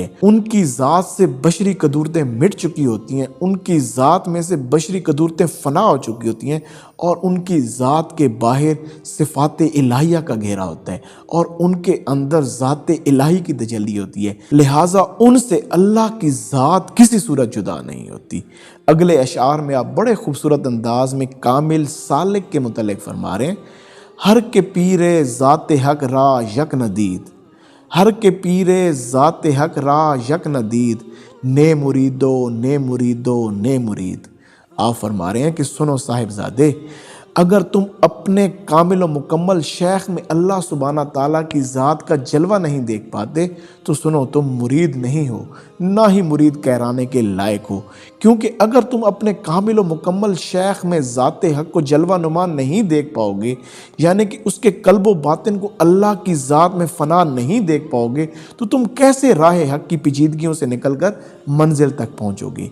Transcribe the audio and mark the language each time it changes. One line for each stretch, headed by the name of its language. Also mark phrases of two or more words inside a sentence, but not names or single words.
Urdu: ان کی ذات سے بشری قدورتیں مٹ چکی ہوتی ہیں، ان کی ذات میں سے بشری قدورتیں فنا ہو چکی ہوتی ہیں، اور ان کی ذات کے باہر صفات الہیہ کا گھیرا ہوتا ہے، اور ان کے اندر ذات الہی کی تجلی ہوتی ہے، لہٰذا ان سے اللہ کی ذات کسی صورت جدا نہیں ہوتی۔ اگلے اشعار میں آپ بڑے خوبصورت انداز میں کامل سالک کے متعلق فرما رہے ہیں
Persian: ہر کے پیر ذات حق را یک ندید، ہر کے پیر ذات حق را یک ندید، نے مریدو نے مریدو نے مرید۔
Urdu: آپ فرما رہے ہیں کہ سنو صاحب زادے، اگر تم اپنے کامل و مکمل شیخ میں اللہ سبحانہ تعالیٰ کی ذات کا جلوہ نہیں دیکھ پاتے تو سنو تم مرید نہیں ہو، نہ ہی مرید کہرانے کے لائق ہو، کیونکہ اگر تم اپنے کامل و مکمل شیخ میں ذات حق کو جلوہ نما نہیں دیکھ پاؤ گے، یعنی کہ اس کے قلب و باطن کو اللہ کی ذات میں فنا نہیں دیکھ پاؤ گے، تو تم کیسے راہ حق کی پیچیدگیوں سے نکل کر منزل تک پہنچو گے۔